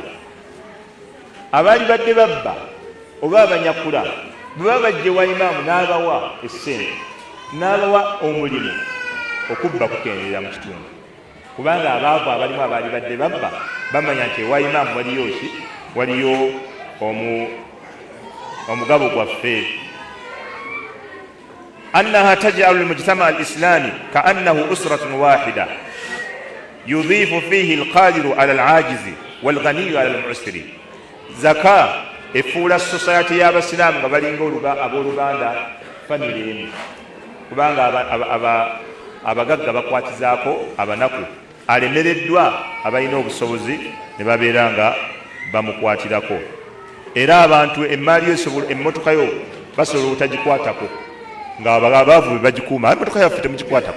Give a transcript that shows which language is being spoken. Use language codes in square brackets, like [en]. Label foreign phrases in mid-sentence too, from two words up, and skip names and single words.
[lg] Abaali badde babba oba abanyakula bwe baba bajjewa imaamu n'abawa essente n'abawa omulimu, okubba kukendeera mu kitundu, kubanga abaavu abalimu abaali badde babba bamanya nti ewa imaamu waliyo omugabo gwaffe. [ar] أنها تجعل المجتمع الإسلامي كأنه أسرة واحدة يضيف فيه القادر على العاجز والغني على المعسر. [lg] زكاة efuula society y'abasiraamu nga balinga abooluganda family emu, kubanga abagagga bakwatizaako abanaku, alemereddwa abalina obusobozi ne babeera nga bamukwatirako. Era abantu emmaali emmotoka yo basobola obutagikwatako nga abaavu be bagikuuma, emmotoka yaffe temugikwatako.